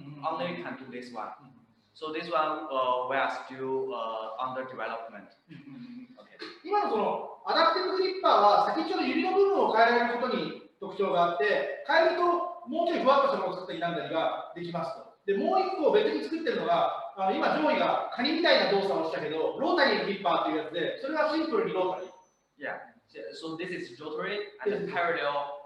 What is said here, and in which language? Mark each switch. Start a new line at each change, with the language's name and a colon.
English: Only can do this one. So this one we are still under development. Okay.
Japanese: 今のそのアダプティブグリッパーは先っちょの指の部分を変えられることに特徴があって、変えるともうちょいふわっとしたものを作ったりなんだりができますと。で、もう一個別に作ってるのが、今上位がカニみたいな動作をしたけど、ロータリーのグリッパーというやつで、それはシンプルにロータリー。
English: Yeah. So this is rotary and parallel.